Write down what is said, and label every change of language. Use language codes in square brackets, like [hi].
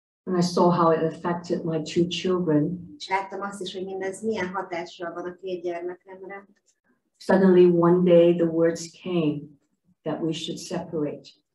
[en] And I saw how it affected my two children. [hu] És láttam azt is, hogy mindez milyen hatással van a két gyermekemre. [en] Suddenly one day the words came that we should separate.